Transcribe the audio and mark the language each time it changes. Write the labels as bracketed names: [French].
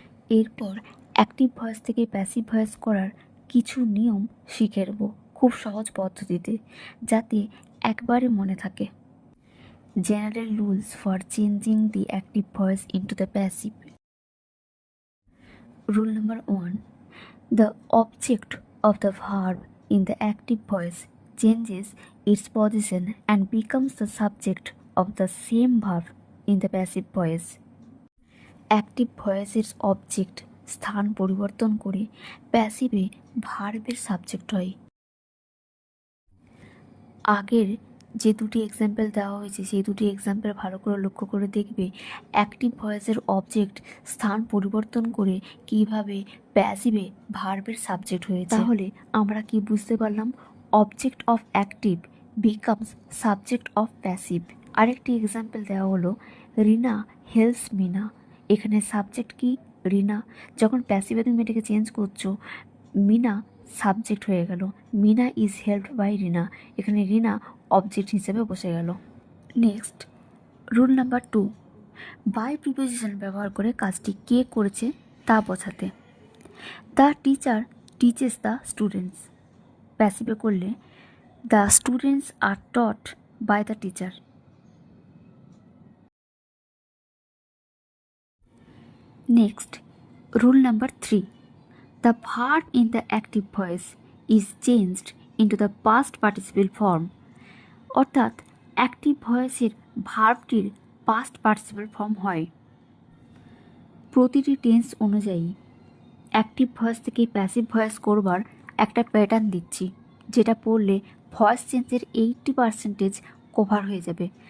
[Bangla] এরপর active voice থেকে passive voice করার কিছু নিয়ম শিখে নেব খুব সহজ পদ্ধতিতে, যাতে একবারে মনে থাকে। [English] General rules for changing the active voice into the passive. Rule number 1. The object of the verb in the active voice changes its position and becomes the subject of the same verb in the passive voice. [Bangla] Active ভয়েসের object স্থান পরিবর্তন করে প্যাসিভে ভার্বের subject হয়। আগের যে দুটি example দেওয়া হয়েছে সেই দুটি এক্সাম্পল ভালো করে লক্ষ্য করে দেখবে অ্যাক্টিভ ভয়েসের অবজেক্ট স্থান পরিবর্তন করে কিভাবে প্যাসিভে ভার্বের সাবজেক্ট হয়েছে। তাহলে আমরা কি বুঝতে পারলাম? [English] Object of active becomes subject of passive. [Bangla] আরেকটি এক্সাম্পল দেওয়া হলো [English] Rina helps Mina. [Bangla] এখানে সাবজেক্ট কি? রিনা। যখন প্যাসিভে তুমি এটাকে চেঞ্জ করছো, মিনা সাবজেক্ট হয়ে গেল। [English] Mina is helped by Rina. [Bangla] এখানে রিনা অবজেক্ট হিসেবে বসে গেল। [English] next, rule number 2, [Bangla] by preposition ব্যবহার করে কাজটি কে করেছে তা বোঝাতে। [English] The teacher teaches the students. [Bangla] প্যাসিভে করলে [English] The students are taught by the teacher. Next, rule number 3, the verb in the active voice is changed into the past participle form. [Bangla] অর্থাৎ active ভয়েসের ভার্বটির past participle form হয়। প্রতিটি tense অনুযায়ী active voice থেকে passive voice করবার একটা pattern দিচ্ছি, যেটা পড়লে ভয়েস চেঞ্জের 80% কভার হয়ে যাবে।